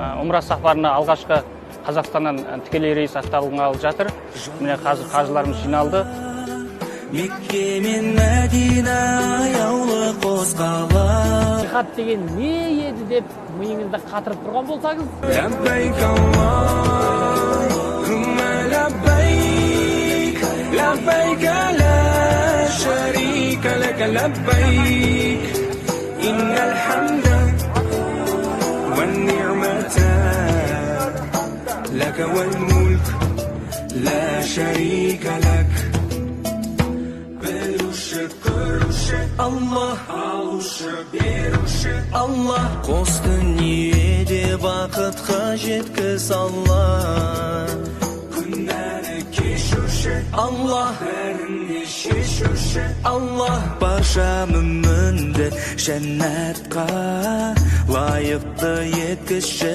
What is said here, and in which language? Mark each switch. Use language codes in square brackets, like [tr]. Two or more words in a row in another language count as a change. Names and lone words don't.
[kk] умра сапарына алғашқы Қазақстаннан тікелей рейс аттанғалы жатыр. Міне қазір қажыларымыз жиналды. Мекке мен Мәдина аяулы қозғала. Жихад деген не еді деп миыңызда қатырып тұрған болсаңыз. [ar] لبيك اللهم لبيك، لبيك لا شريك لك لبيك، إن الحمد والنعمة لك والملك لا شريك لك. [kk] Allah, алушы, беруші, Allah. Қос дүниеде бақытқа жеткіз Allah. Күнәні кешуші, Allah. Бәріне шешуші, Allah. Барша мүмінді жәннатқа лайықты еткізші.